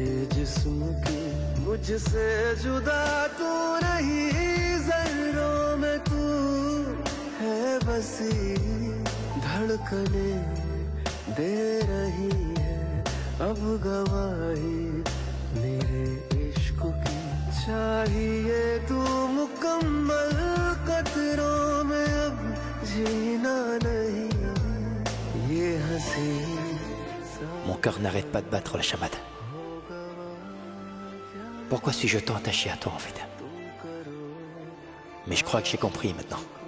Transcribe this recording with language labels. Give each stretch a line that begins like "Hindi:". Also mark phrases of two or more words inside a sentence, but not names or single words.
Hindi: जिस्म की मुझसे जुदा तू नहीं जर्रों में तू है बसी धड़कने दे रही है अब गवाही मेरे इश्क की चाहिए तू मुकम्मल कतरों में अब जीना नहीं ये हंसी
French: Mon cœur n'arrête pas de battre la chamade. Pourquoi suis-je tant attaché à toi en fait? Mais je crois que j'ai compris maintenant.